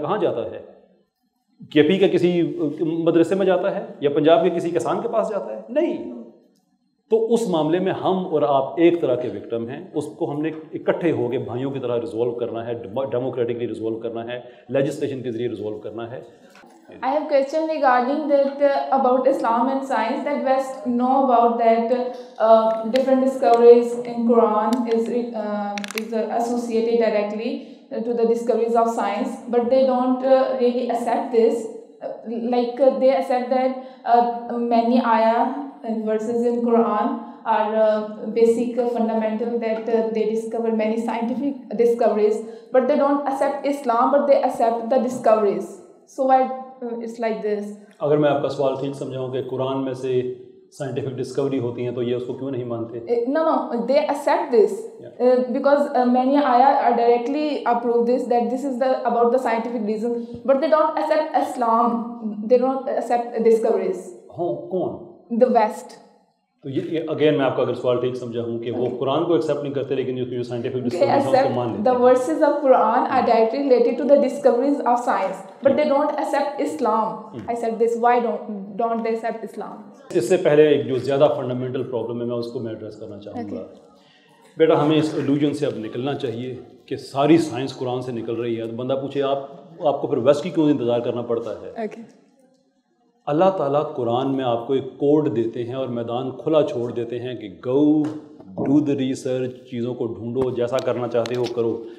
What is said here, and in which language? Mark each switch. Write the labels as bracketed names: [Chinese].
[Urdu] کہاں جاتا ہے؟ کے پی کے کسی مدرسے میں جاتا ہے یا پنجاب کے کسی کسان کے پاس جاتا ہے؟ نہیں. تو اس معاملے میں ہم اور آپ ایک طرح کے وکٹم ہیں. اس کو ہم نے اکٹھے ہو کے بھائیوں کی طرح ریزولو کرنا ہے، ڈیموکریٹکلی ریزولو کرنا ہے، لیجسلیشن کے ذریعے ریزولو کرنا ہے. [English] I have question regarding that about Islam and science, that West know about that different discoveries in Quran is associated directly to the discoveries of science, but they don't really accept this. Like they accept that many ayah verses in Quran are basic fundamental, that they discover many scientific discoveries, but they don't accept Islam, but they accept the discoveries. So why it's like this? [Urdu] اگر میں آپ کا سوال ٹھیک سمجھاؤں کہ قرآن میں سے scientific Discovery ہوتی ہیں تو یہ اس کو کیوں نہیں مانتے؟ [English] No, they accept this because many ayah are directly approve this, that this is about the scientific reason, but they don't accept Islam, they don't accept discoveries. [Urdu] کون؟ [English] The West. [Urdu] تو یہ اگین میں آپ کا اگر سوال ٹھیک سمجھا ہوں کہ وہ قرآن کو ایکسیپٹ نہیں کرتے لیکن جو سائنٹیفک ڈسکوریز ہیں اس کو مان لیتے ہیں. [English] The verses of Quran are directly related to the discoveries of science, but they don't accept Islam. I said this, why don't they accept Islam? [Urdu] اس سے پہلے ایک جو زیادہ فنڈامنٹل پرابلم ہے میں اس کو میں ایڈریس کرنا چاہوں گا. بیٹا ہمیں اس ایلوژن سے اب نکلنا چاہیے کہ ساری سائنس قرآن سے نکل رہی ہے. تو بندہ پوچھے آپ کو پھر ویسٹ کی کیوں انتظار کرنا پڑتا ہے؟ اللہ تعالیٰ قرآن میں آپ کو ایک کوڈ دیتے ہیں اور میدان کھلا چھوڑ دیتے ہیں کہ [English] go do the research, [Urdu] چیزوں کو ڈھونڈو، جیسا کرنا چاہتے ہو کرو.